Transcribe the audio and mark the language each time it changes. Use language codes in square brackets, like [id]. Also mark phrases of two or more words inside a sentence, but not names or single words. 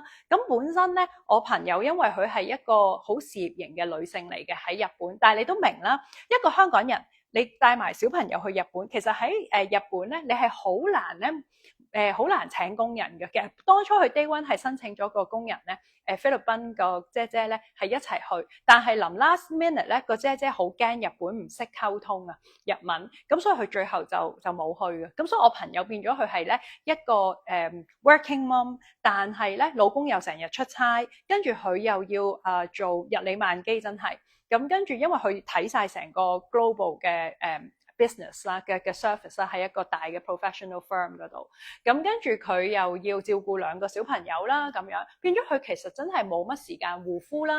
[yue] 咁本身咧我朋友因為佢係一個好事業型嘅女性嚟嘅喺日本，但係你都明啦，一個香港人。你帶埋小朋友去日本，其實喺日本咧，你係好難咧，好難請工人嘅。其實當初去 Day One 係申請咗個工人咧，菲律賓個姐姐咧係一齊去，但係臨 [en] last minute [yue] 咧個姐姐好驚日本唔識溝通啊日文，咁所以佢最後就冇去嘅。咁所以我朋友變咗佢係咧一個 [en] working mom， [yue] 但係咧老公又成日出差，跟住佢又要做日理萬機，真係。咁跟住，因為佢睇晒成個 global 嘅business 啦嘅 service 啦，喺一個大嘅 [en] professional firm [yue] 嗰度。咁跟住佢又要照顧2個小朋友啦，咁樣變咗佢其實真係冇乜時間護膚啦。